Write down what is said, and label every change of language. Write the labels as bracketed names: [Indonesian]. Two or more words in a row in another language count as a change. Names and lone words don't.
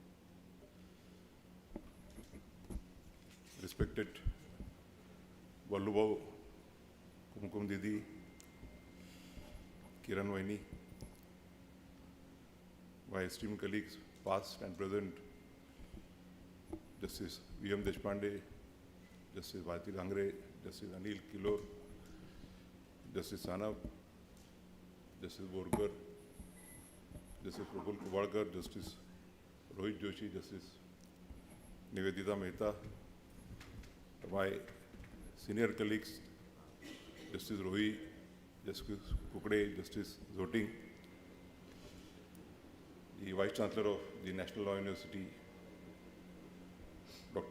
[English] Respected Vallubhau, Kumkum Didi, Kiran Vaini, my esteemed colleagues, past and present, Justice V.M. Deshpande, Justice Bharti Gangre, Justice Anil Kilor, Justice Sanab, Justice Borkar, Justice Prabhul Kubarkar, Justice Rohit Joshi, Justice Nivedita Mehta, my senior colleagues, Justice Rohi, Justice Kukde, Justice Zoting, the Vice Chancellor of the National Law University, Dr.